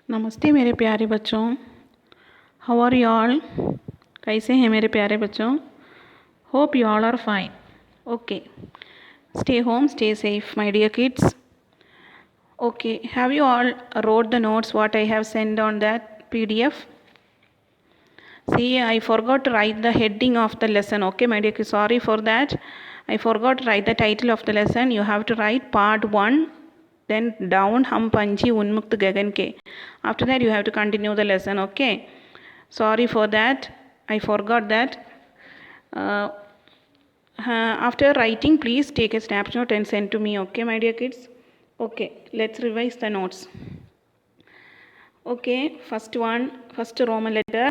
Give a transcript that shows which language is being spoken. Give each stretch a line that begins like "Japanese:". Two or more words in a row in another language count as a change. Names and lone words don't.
Hindi: नमस्ते मेरे प्यारे बच्चों।
English: how are you all?
Hindi: कैसे हैं मेरे प्यारे बच्चों?
English: hope you all are fine. okay, stay home, stay safe my dear kids. Okay, have you all wrote the notes what I have sent on that PDF? See, I forgot to write the heading of the lesson. Okay, my dear kids, sorry for that. I forgot to write the title of the lesson. You have to write part 1, then down hum panchi unmukt gagan ke. After that you have to continue the lesson. Okay, sorry for that, I forgot that. After writing, please take a snapshot and send to me. Okay, my dear kids. Okay, let's revise the notes. Okay, first Roman letter.